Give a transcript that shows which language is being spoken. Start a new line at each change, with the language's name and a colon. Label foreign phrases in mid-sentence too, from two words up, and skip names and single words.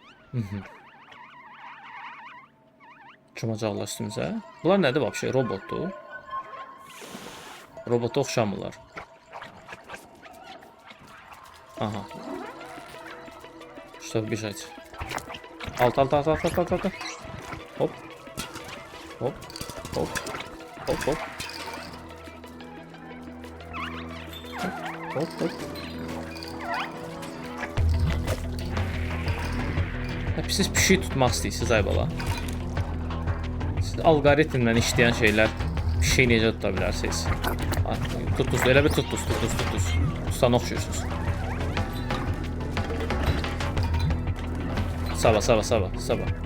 Azerbaijani: Cumacaqlar üstümüzə. Bunlar nədir vəbşə? Robotdur. Robota oxşamırlar.
Russian: Aha. Что бежать?
Azerbaijani: Alt. Hop. Hop. Hop. Hop hop. Hop hop. Hep siz pişik tutmaq istəyirsiniz ay bala. Siz algoritmlə işləyən şeylər pişik necə tuta bilərsiniz? Tutduz, elə bir tutduz. Tutsan oxşuyursunuz. Sabah.